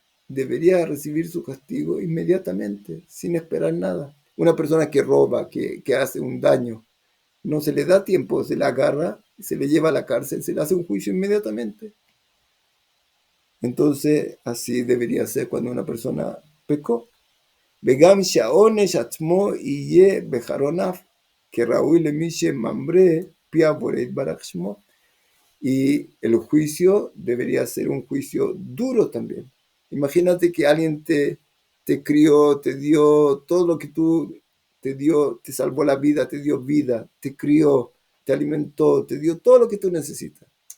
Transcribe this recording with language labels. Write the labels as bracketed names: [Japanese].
[Spanish] Debería recibir su castigo inmediatamente, sin esperar nada. Una persona que roba, que hace un daño, no se le da tiempo, se la agarra, se le lleva a la cárcel, se le hace un juicio inmediatamente. Entonces, así debería ser cuando una persona pecó. [Hebrew] וגם שהעונש עצמו יהיה בחרוניו, כראוי למי שממרה פי הבורא יתברך שמו. [Spanish] Y el juicio debería ser un juicio duro también. Imagínate que alguien te crió, te dio todo lo que tú te dio, te salvó la vida, te crió, te alimentó, te dio todo lo que tú necesitas.